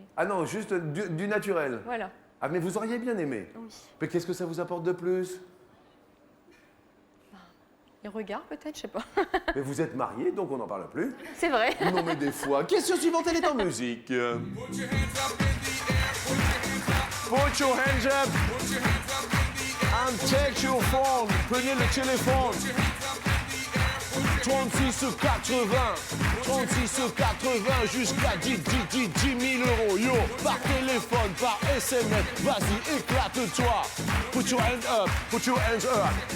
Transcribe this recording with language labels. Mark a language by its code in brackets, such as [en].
[fr] Ah non, juste du naturel. voilà. Ah, mais vous auriez bien aimé. Oui. Mais qu'est-ce que ça vous apporte de plus? Les regards, peut-être, je sais pas. Mais vous êtes mariés, donc on n'en parle plus. C'est vrai. Non, mais des fois. Question suivante, elle est en musique. [en] Put your hands up and take your phone. [fr] Prenez le téléphone. 36 80, 36 80 jusqu'à 10 000 euros. Yo, par téléphone, par SMS. Vas-y, éclate-toi. [en] Put your hands up, put your hands up.